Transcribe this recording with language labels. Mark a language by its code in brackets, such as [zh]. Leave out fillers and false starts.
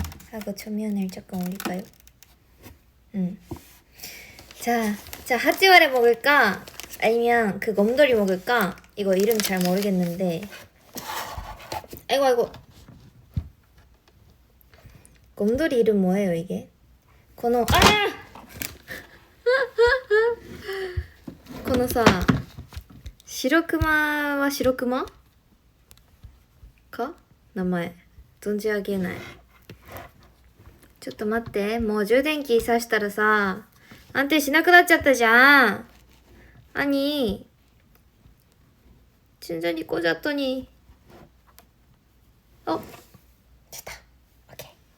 [ko] 하고 조명을 조금 올릴까요? 자 하찌와레 먹을까? 아니면 그 곰돌이 먹을까? 이거 이름 잘 모르겠는데 아이고 곰돌이 이름 뭐예요 이게? [ja] このさ白熊は白熊か名前存じ上げない。ちょっと待ってもう充電器挿したらさ安定しなくなっちゃったじゃん。 [ko] 아니 충전이 꽂았더니 됐다. 오케이.